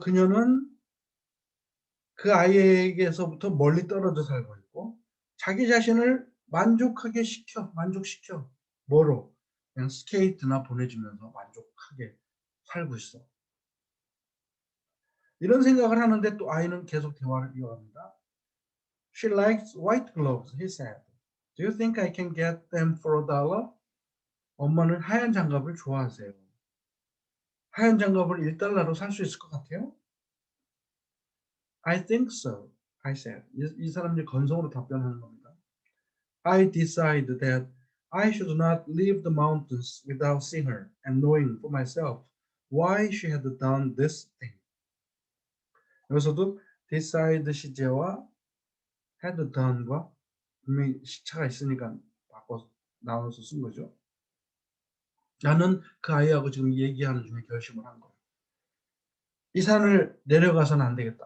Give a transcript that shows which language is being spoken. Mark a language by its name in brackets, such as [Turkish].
[Korean] 그녀는 그 아이에게서부터 멀리 떨어져 살고 있고 자기 자신을 만족시켜. 뭐로? 그냥 스케이트나 보내주면서 만족하게 살고 있어. 이런 생각을 하는데 또 아이는 계속 대화를 이어갑니다. [English] She likes white gloves, he said. Do you think I can get them for $1? [Korean] 엄마는 하얀 장갑을 좋아하세요. 하얀 장갑을 $1로 살 수 있을 것 같아요? [English] I think so, I said. [Korean] 이 사람이 건성으로 답변하는 겁니다. [English] I decide that I should not leave the mountains without seeing her and knowing for myself why she had done this thing. [Korean] 여기서도 decide 시제와 had done과 분명히 시차가 있으니까 바꿔서 나눠서 쓴 거죠. 나는 그 아이하고 지금 얘기하는 중에 결심을 한 거예요. 이 산을 내려가서는 안 되겠다.